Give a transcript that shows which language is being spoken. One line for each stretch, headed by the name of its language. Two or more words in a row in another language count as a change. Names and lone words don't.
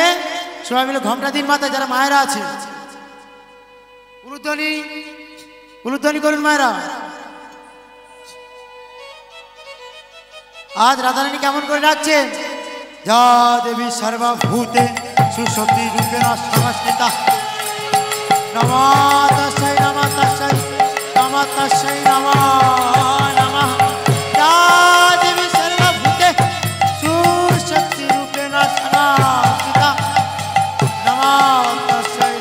Bangla: সবাই মিলে ঘমটা দিন মাথায়, যারা মায়েরা আছে উলুধ্বনি উলুধ্বনি করুন মায়েরা। আজ রাধারানী কেমন করে ডাকছেন,
Sanskrit: যা দেবী সর্বভূতে সুশক্তি রূপেণ সংস্থিতা, নমঃ তস্मै নমঃ তস্मै নমঃ তস্मै নমঃ নমঃ। যা দেবী সর্বভূতে সুশক্তি রূপেণ সংস্থিতা, নমঃ